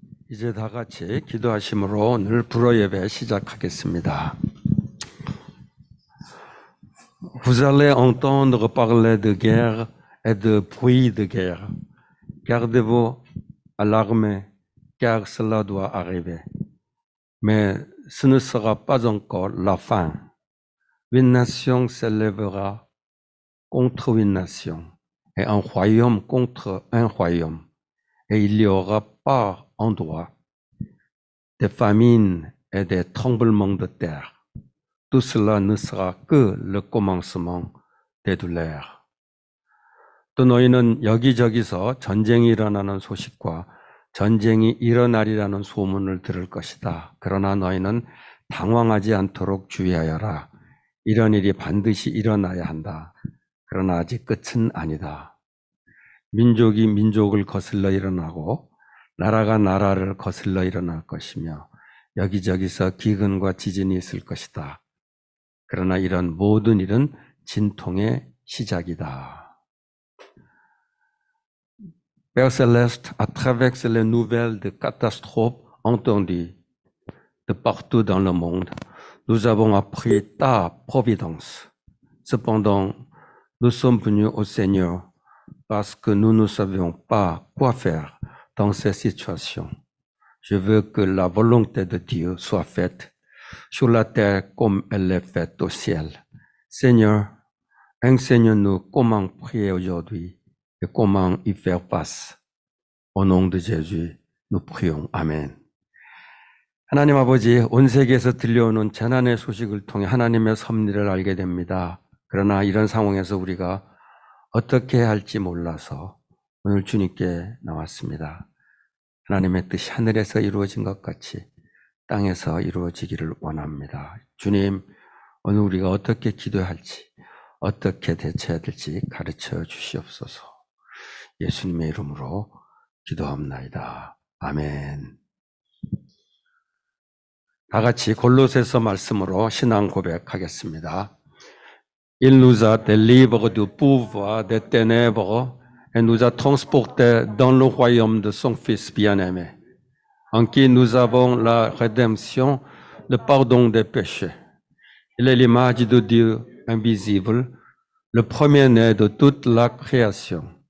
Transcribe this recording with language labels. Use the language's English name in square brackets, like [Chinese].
[Korean] 이제 다 같이 기도하심으로 오늘 불어 예배 시작하겠습니다. [French] Vous allez entendre parler de guerre et de bruit de guerre. Gardez-vous à l'armée, car cela doit arriver. Mais ce ne sera pas encore la fin. Une nation s'élèvera contre une nation, et un royaume contre un royaume. Et il y aura par endroits des famines et des tremblements de terre. Tout cela ne sera que le commencement des douleurs. [Korean] 또 너희는 여기저기서 전쟁이 일어나는 소식과 전쟁이 일어나리라는 소문을 들을 것이다. 그러나 너희는 당황하지 않도록 주의하여라. 이런 일이 반드시 일어나야 한다. 그러나 아직 끝은 아니다. 민족이 민족을 거슬러 일어나고 나라가 나라를 거슬러 일어날 것이며 여기저기서 기근과 지진이 있을 것이다. 그러나 이런 모든 일은 진통의 시작이다. [French] Père Céleste, à travers les nouvelles de catastrophes entendues de partout dans le monde, nous avons appris ta providence. Cependant, nous sommes venus au Seigneur parce que nous ne savions pas quoi faire dans ces situations. Je veux que la volonté de Dieu soit faite sur la terre comme elle est faite au ciel. Seigneur, enseigne-nous comment prier aujourd'hui et comment y faire face. Au nom de Jésus, nous prions. [Korean] 아멘. 하나님 아버지, 온 세계에서 들려오는 재난의 소식을 통해 하나님의 섭리를 알게 됩니다. 그러나 이런 상황에서 우리가 어떻게 해야 할지 몰라서 오늘 주님께 나왔습니다. 하나님의 뜻이 하늘에서 이루어진 것 같이 땅에서 이루어지기를 원합니다. 주님, 오늘 우리가 어떻게 기도해야 할지, 어떻게 대처해야 될지 가르쳐 주시옵소서. 예수님의 이름으로 기도합나이다. 아멘. 다 같이 골로새서 말씀으로 신앙 고백하겠습니다. [French] Il nous a délivrés du pouvoir des ténèbres et nous a transportés dans le royaume de son Fils bien-aimé, en qui nous avons la rédemption, le pardon des péchés. Il est l'image de Dieu invisible, le premier-né de toute la création.